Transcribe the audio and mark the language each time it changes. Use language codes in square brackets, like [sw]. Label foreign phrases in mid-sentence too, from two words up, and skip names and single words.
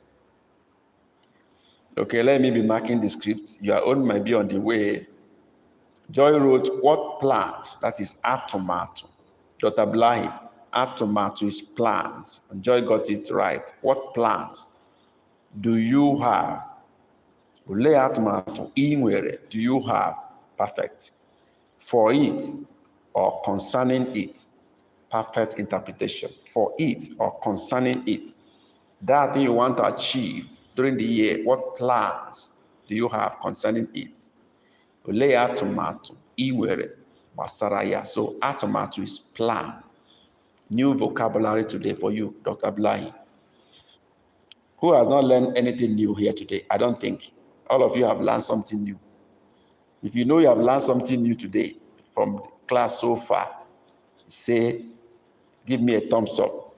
[en] Okay, let me be marking the script. Your own might be on the way. Joy wrote, what plans? That is atomato. Dr. Blahi, atomato is plans. And Joy got it right. What plans do you have? [ig] Ule atomato, inwere, [en] do you have? Perfect. For it or concerning it. Perfect interpretation. For it or concerning it. That thing you want to achieve during the year, what plans do you have concerning it? [ig] Ole atụmatụ ị nwere gbasara ya. [en] So atụmatụ is plan. New vocabulary today for you, Dr. Blahi. Who has not learned anything new here today? I don't think. All of you have learned something new. If you know you have learned something new today from class so far, say, give me a thumbs up.